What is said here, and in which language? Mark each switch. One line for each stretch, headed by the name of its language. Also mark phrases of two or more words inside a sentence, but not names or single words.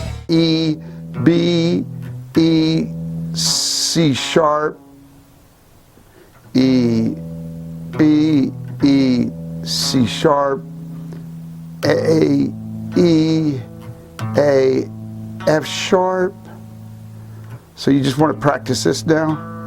English: E, B, E, C sharp, E, B, E, C sharp, A, E, A, F sharp. So you just want to practice this now.